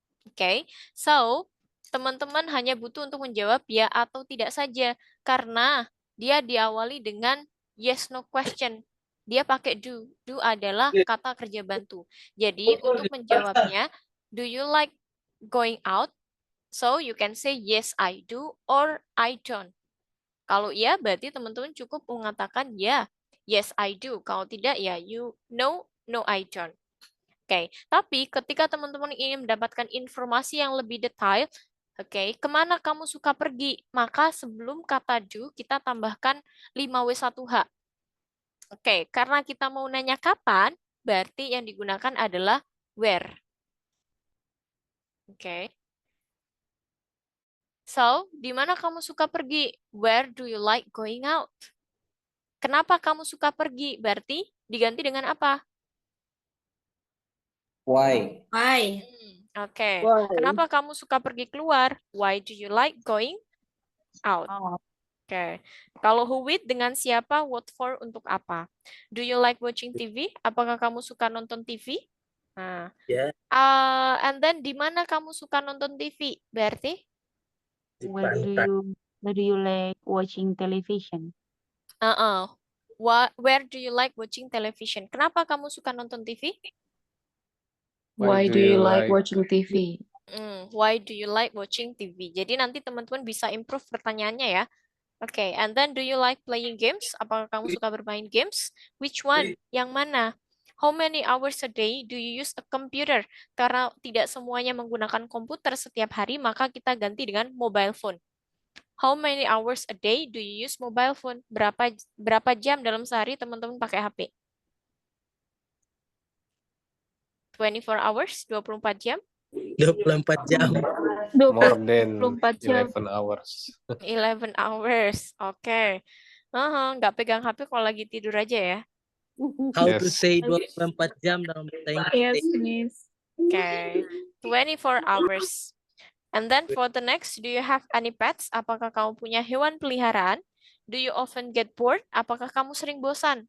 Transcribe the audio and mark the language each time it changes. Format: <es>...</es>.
<id>Oke, so teman-teman hanya butuh untuk menjawab ya atau tidak saja karena dia diawali dengan yes no question. Dia pakai do. Do adalah kata kerja bantu. Jadi untuk menjawabnya,</id> <en>do you like going out? So you can say yes I do or I don't.</en> <id>Kalau iya berarti teman-teman cukup mengatakan ya, yes I do. Kalau tidak ya</id> <en>you no I don't.</en> <id>Oke, tapi ketika teman-teman ingin mendapatkan informasi yang lebih detail, oke, kemana kamu suka pergi? Maka sebelum kata do, kita tambahkan 5W1H. Oke, karena kita mau nanya kapan, berarti yang digunakan adalah where. Oke. So, di mana kamu suka pergi?</id> <en>Where do you like going out?</en> <id>Kenapa kamu suka pergi? Berarti diganti dengan apa?</id> <en>Why? Why?</en> <id>Oke.</id> <en>Why?</en> <id>Kenapa kamu suka pergi keluar?</id> <en>Why do you like going out? Oh,</en> <id>Oke.</id> <en>Kalau who with</en> <id>dengan siapa?</id> <en>What for</en> <id>untuk apa?</id> <en>Do you like watching TV?</en> <id>Apakah kamu suka nonton TV? Nah. Ya,</id> <en>And then</en> <id>di mana kamu suka nonton TV? Berarti? di</id> <en>where</en> <id>pantai.</id> <en>do you like watching television? Where do you like watching television?</en> <id>Kenapa kamu suka nonton TV?</id> <en>Why do you like watching TV? Why do you like watching TV?</en> <id>Jadi nanti teman-teman bisa improve pertanyaannya ya.</id> <en>Oke, and then do you like playing games?</en> <id>Apakah kamu suka bermain games?</id> <en>Which one?</en> <id>Yang mana?</id> <en>How many hours a day do you use a computer?</en> <id>Karena tidak semuanya menggunakan komputer setiap hari, maka kita ganti dengan mobile phone.</id> <en>How many hours a day do you use mobile phone?</en> <id>Berapa jam dalam sehari teman-teman pakai HP?</id> <en>24 hours, 24 jam?</en> <id>24 jam.</id> <en>More than</en> <id>24 jam.</id> <en>11 hours.</en> <id>11 hours, oke. Nggak pegang HP kalau lagi tidur aja ya.</id> <en>How to Yes.</en> <id>say 24 jam dalam bahasa</id> <en>Yes,</en> <id>Inggris?</id> <en>Miss. Oke, 24 hours. And then for the next, do you have any pets?</en> <id>Apakah kamu punya hewan peliharaan?</id> <en>Do you often get bored?</en> <id>Apakah kamu sering bosan?</id>